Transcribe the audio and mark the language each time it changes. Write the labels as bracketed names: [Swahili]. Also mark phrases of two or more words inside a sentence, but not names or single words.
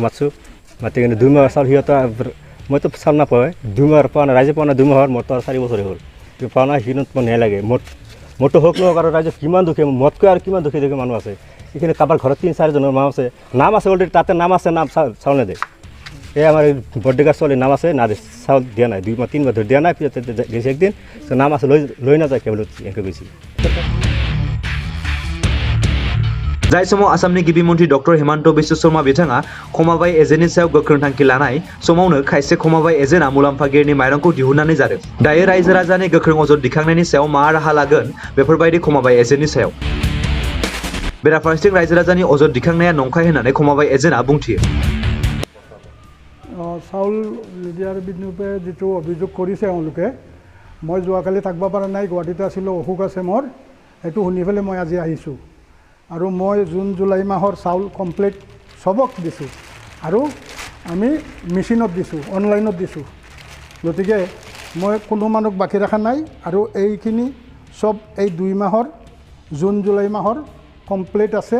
[Assamese] মাতছোঁ মাতি কিনে 2 মাহৰ চাউল সিহঁতৰ মইতো চাউল নাপাওঁ 2 মাহৰ পোৱা নাই ৰাইজে পোৱা নাই 2 মাহৰ মোৰতো 4 বছৰে হ'ল পোৱা নাই সিহঁত মই নেলাগে মোৰতো হওক নহওক আৰু ৰাইজে কিমান দুখীয়া মোতকৈ আৰু কিমান দুখীয়া মানুহ আছে এইখিনি কাৰোবাৰ ঘৰত 3-4 জনৰ নাম আছে অলৰেডি তাতে নাম আছে চাউল নেদে এই আমাৰ বৰ্ডেগাৰ ছোৱালীৰ নাম আছে না চাউল দিয়া নাই 2-3 মাহ ধৰি দিয়া নাই পিছত দিছে একদিন নাম আছে লৈ নাযায় কেৱল এনেকৈ গৈছিল। [Bodo] जाय समाव आसामनि गिबि मन्थ्रि डक्टर हेमन्त बिश्व शर्मा बिथाङा खमाबाय एजेन्टनि सायाव गोख्रों थांखि लानाय समावनो खायसे खमाबाय एजेन्टआ मुलाम्फागिरिनि माइरंखौ दिहुननानै जादों। दायो रायजो राजानि गोख्रों अजद दिखांनायनि सायाव मा राहा लागोन बेफोरबायदि खमाबाय एजेन्टनि सायाव बेराफारसेथिं रायजो राजानि अजद दिखांनाया नंखाय होननानै खमाबाय एजेन्टआ बुंथियो। [Assamese] চাউল নিদিয়াৰ বিৰুদ্ধে যিটো অভিযোগ কৰিছে এওঁলোকে মই যোৱাকালি থাকিব পৰা নাই গুৱাহাটীতে আছিলোঁ অসুখ আছে মোৰ সেইটো শুনি পেলাই মই আজি আহিছোঁ আৰু মই জুলাই মাহৰ চাউল কমপ্লিট চবক দিছোঁ আৰু আমি মেচিনত দিছোঁ অনলাইনত দিছোঁ গতিকে মই কোনো মানুহক বাকী ৰখা নাই আৰু এইখিনি চব এই 2 মাহৰ জুলাই মাহৰ কমপ্লিট আছে।